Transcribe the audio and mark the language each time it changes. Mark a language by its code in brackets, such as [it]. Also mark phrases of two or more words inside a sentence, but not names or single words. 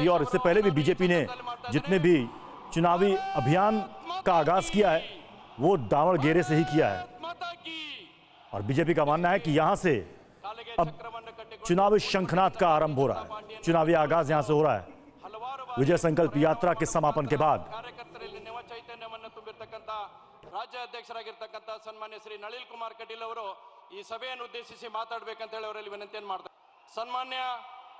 [hi] और इससे पहले भी बीजेपी ने जितने भी चुनावी अभियान का आगाज किया है वो दावणगेरे से ही किया है। और बीजेपी का मानना है कि यहां से अब चुनावी शंखनाद का आरंभ हो रहा है, चुनावी आगाज यहां से हो रहा है विजय संकल्प यात्रा के समापन के बाद। [kn] ರಾಜ್ಯಾಧ್ಯಕ್ಷರಾಗಿರ್ತಕ್ಕಂತ ಸನ್ಮಾನ್ಯ ಶ್ರೀ ನಳಿನ್ ಕುಮಾರ್ ಕಟೀಲ್ ಅವರು ಈ ಸಭೆಯನ್ನು ಉದ್ದೇಶಿಸಿ ಮಾತಾಡಬೇಕಂತ ಹೇಳಿ ಅವರಲ್ಲಿ ವಿನಂತಿಯನ್ನು ಮಾಡ್ತಾರೆ। ಸನ್ಮಾನ್ಯ